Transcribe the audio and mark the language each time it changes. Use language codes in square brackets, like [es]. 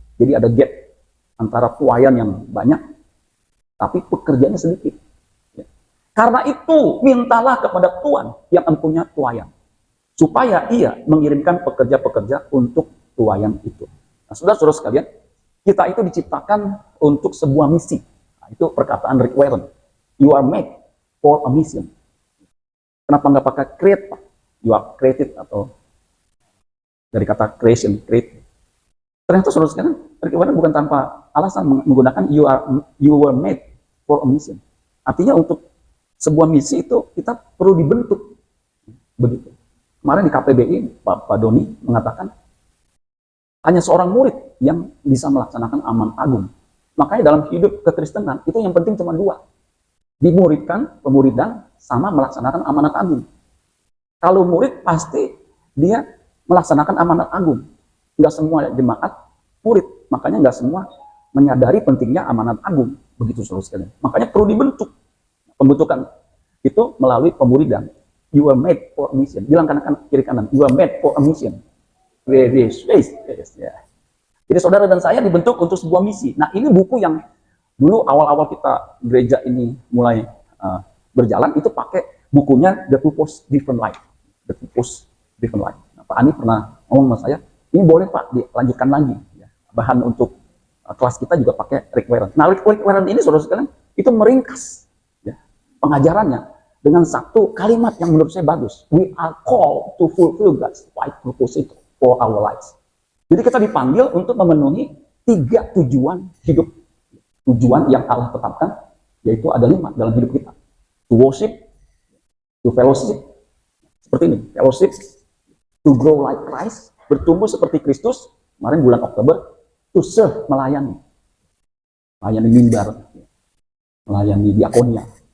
[id] Jadi ada gap antara tuayan yang banyak, tapi pekerjaannya sedikit. Karena itu, mintalah kepada Tuhan yang empunya tuayan, supaya ia mengirimkan pekerja-pekerja untuk tuayan itu. Nah, saudara-saudara sekalian, kita itu diciptakan untuk sebuah misi. Nah, itu perkataan Rick Warren. [en] You are made for a mission. [id] Kenapa nggak pakai create, Pak? [en] You are created, [id] atau dari kata creation, create. Ternyata saudara sekalian, Rick Warren bukan tanpa alasan menggunakan [en] you were made for a mission. [id] Artinya untuk sebuah misi itu kita perlu dibentuk. Begitu. Kemarin di KPBI, Pak Doni mengatakan hanya seorang murid yang bisa melaksanakan amanat agung. Makanya dalam hidup kekristenan itu yang penting cuma dua. Dimuridkan, pemuridan, sama melaksanakan amanat agung. Kalau murid pasti dia melaksanakan amanat agung. Enggak semua jemaat murid. Makanya enggak semua menyadari pentingnya amanat agung. Begitu saudara sekalian. Makanya perlu dibentuk. Pembentukan itu melalui pemuridan. [en] You are made for a mission. [id] Bilang kanan kiri kanan. [en] You are made for a mission. [id] Yes. Jadi saudara dan saya dibentuk untuk sebuah misi. Nah, ini buku yang dulu awal-awal kita gereja ini mulai berjalan, itu pakai bukunya The Purpose Driven Life. The Purpose Driven Life. Nah, Pak Ani pernah ngomong sama saya, ini boleh Pak dilanjutkan lagi. Ya. Bahan untuk kelas kita juga pakai Rick Warren. Nah, Rick Warren ini saudara sekalian itu meringkas pengajarannya dengan satu kalimat yang menurut saya bagus. [en] We are called to fulfill God's wide purpose for our lives. [id] Jadi kita dipanggil untuk memenuhi 3 tujuan hidup. Tujuan yang Allah tetapkan, yaitu ada 5 dalam hidup kita. [en] To worship, to fellowship, [id] seperti ini, [en] fellowship, to grow like Christ, [id] bertumbuh seperti Kristus, kemarin bulan Oktober, [en] to serve, [id] melayani mimbar, melayani diakonia.